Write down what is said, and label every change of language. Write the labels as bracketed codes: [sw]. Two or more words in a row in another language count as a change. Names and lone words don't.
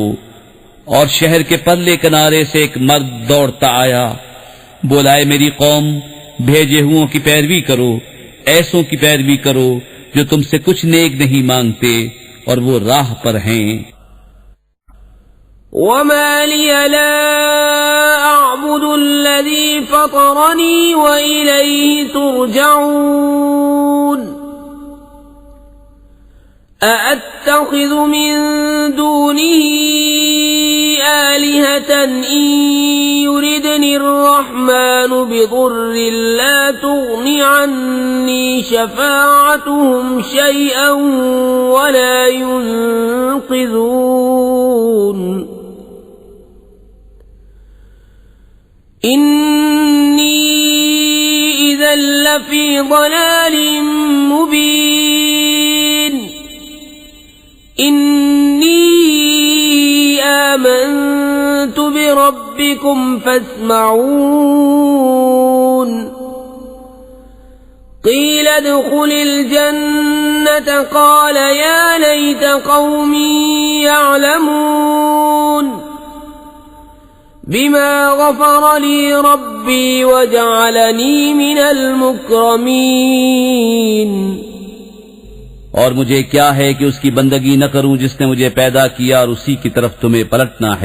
[ur] اور شہر کے پرلے کنارے سے ایک مرد دوڑتا آیا، بولا، ہائے میری قوم، بھیجے ہوؤں کی پیروی کرو، ایسوں کی پیروی کرو جو تم سے کچھ نیگ نہیں مانگتے اور وہ راہ پر ہیں. [ar] وما لي لا أعبد الذي فطرني وإليه ترجعون. أأتخذ من دونه آلهة إن يردن الرحمن بضر لا تغن عني شفاعتهم شيئا ولا ينقذون. إني إذا لفي ضلال مبين. إني آمنت بربكم فاسمعون. قيل ادخل الجنة قال يا ليت قومي يعلمون بما غفر لي ربي وجعلني من المكرمين. [ur] اور مجھے کیا ہے کہ اس کی بندگی نہ کروں جس نے مجھے پیدا کیا اور اسی کی طرف تمہیں پلٹنا ہے.